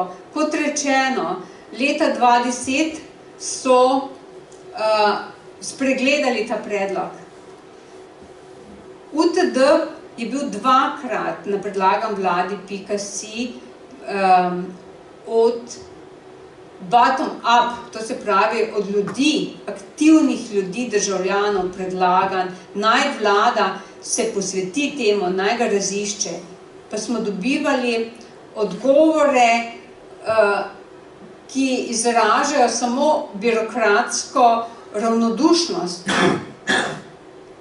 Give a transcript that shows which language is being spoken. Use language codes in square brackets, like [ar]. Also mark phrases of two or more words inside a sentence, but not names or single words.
[sl] Kot rečeno, leta 2010 so spregledali ta predlog. UTD je bil dvakrat na predlagan vladi.si od [en] bottom up, [sl] to se pravi od ljudi, aktivnih ljudi, državljanov predlagan, naj vlada se posveti temu, naj ga razišče. Pa smo dobivali odgovore, ki izražajo samo birokratsko ravnodušnost.